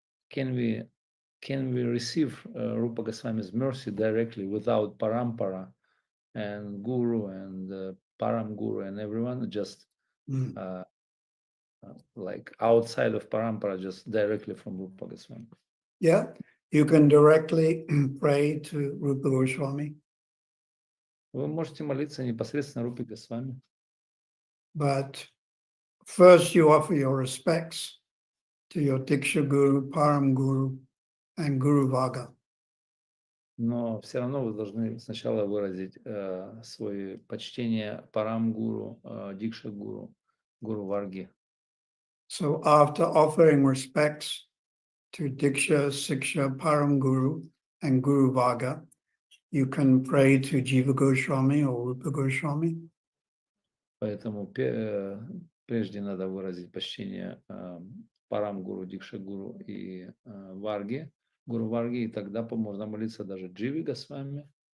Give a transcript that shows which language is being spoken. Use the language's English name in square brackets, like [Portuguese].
[English] Can we receive Rupa Goswami's mercy directly without parampara and guru and param guru and everyone, just like outside of Parampara, just directly from Rupa Goswami. Yeah, you can directly pray to Rupa Goswami, [Russian] Вы можете молиться непосредственно Рупе Госвами, [English] but first you offer your respects to your Diksha Guru, Param Guru, and Guru Vaga. [Russian] но все равно вы должны сначала выразить свое почтение Парам Гуру, Дикша Гуру, Гуру Варги. [English] So after offering respects to Diksha, Siksha, Param Guru, and Guru Vaga, you can pray to Jiva Goswami or Rupa Goswami. [Russian] Поэтому прежде надо выразить почтение Парам Гуру, Дикша Гуру и Варги, Гуру Варги, и тогда можно молиться даже Дживи Госвами.